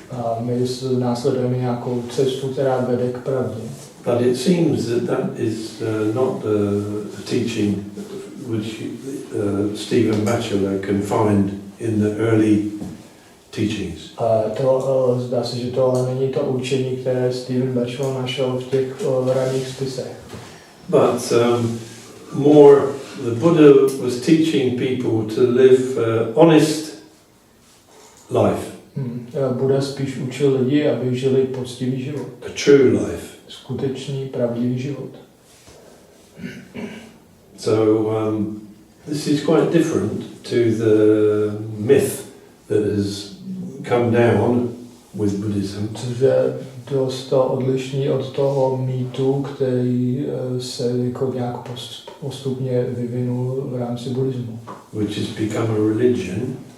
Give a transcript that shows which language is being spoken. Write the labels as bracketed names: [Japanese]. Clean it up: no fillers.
[Czech] A my následujeme nějakou cestu, která vede k pravdě. [English] But it seems that is not the teaching which Stephen Batchelor can find in the early teachings. [Czech] Zdá se, že to ale není to učení, které Stephen Batchelor našel v těch raných spisech. [English] But more, the Buddha was teaching people to live honest life. [Czech] Buddha spíš učil lidi, aby žili poctivý život. [English] A true life. [Czech] Skutečný, pravdivý život. [English] So this is quite different to the myth that has come down with Buddhism. [Czech] Což je dost odlišný od toho mýtu, který se jako nějak postupně vyvinul v rámci buddhismu. [English] Which has become a religion.